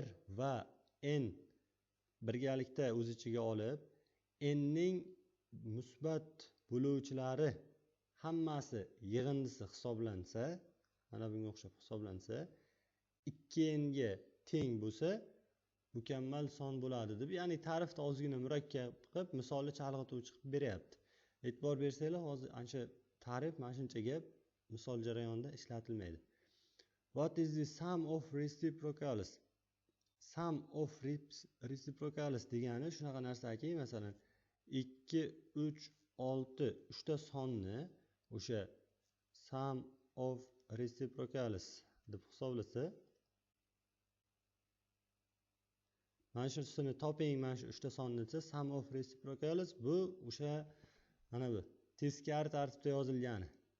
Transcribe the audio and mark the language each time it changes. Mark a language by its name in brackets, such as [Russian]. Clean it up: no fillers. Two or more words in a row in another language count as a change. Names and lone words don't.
[Uzbek] va n birgalikda o'z ichiga olib, n ning musbat bo'luvchilari hammasi yig'indisi hisoblansa, mana bunga o'xshab hisoblansa, 2n ga teng bo'lsa, mukammal son bo'ladi deb, ya'ni ta'rifda ozgina murakkab qilib, misolni chalg'ituvchi qilib beryapti. E'tibor bersanglar, hozir ancha ta'rif mana shuncha gap misol jarayonida ishlatilmaydi. [English] What is the sum of reciprocals? Sum of reciprocals [Uzbek] degani shunaqa narsaki, masalan 2, 3, 6 uchta sonni o'sha [English] sum of reciprocals [Uzbek] deb hisoblasa, mana shusini toping, mana shu uchta sonni desa, [English] sum of reciprocals [Uzbek] bu o'sha mana bu teskari tartibda yozilgani.